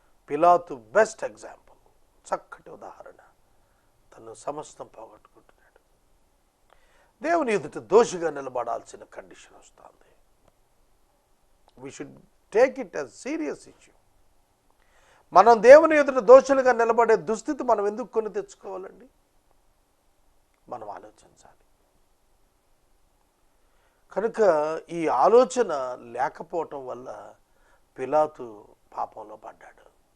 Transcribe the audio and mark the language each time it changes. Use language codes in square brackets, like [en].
[te] పిలాతు [en] best example, [te] చక్కటి ఉదాహరణ. తను సమస్తం పోగొట్టుకుంటున్నాడు. దేవుని ఎదుట దోషిగా నిలబడాల్సిన కండిషన్ వస్తుంది. [en] We should take it as serious issue. [te] మనం దేవుని ఎదుట దోషులుగా నిలబడే దుస్థితి మనం ఎందుకు కొని తెచ్చుకోవాలండి? మనం ఆలోచించాలి. కనుక ఈ ఆలోచన లేకపోవటం వల్ల పిలాతు పాపంలో పడ్డాడు.